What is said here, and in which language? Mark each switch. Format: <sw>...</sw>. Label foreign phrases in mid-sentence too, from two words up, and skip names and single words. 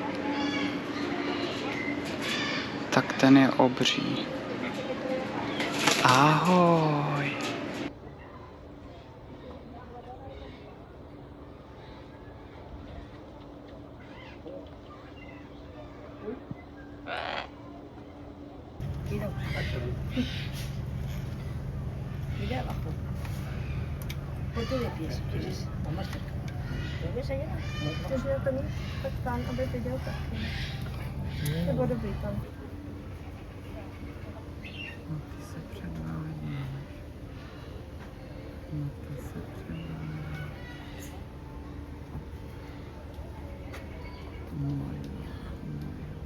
<cs>Tak ten je obří. Ahoj.</cs> <es>Mira abajo. Ponte de pie si quieres. Vamos cerca. ¿Lo ves allá?</es> <nl>Dus je kan niet staan op het gedeelte. Je wordt op het</nl> <cs>No ty se předvádíš. No ty se předvádíš. No jo, no jo.</cs>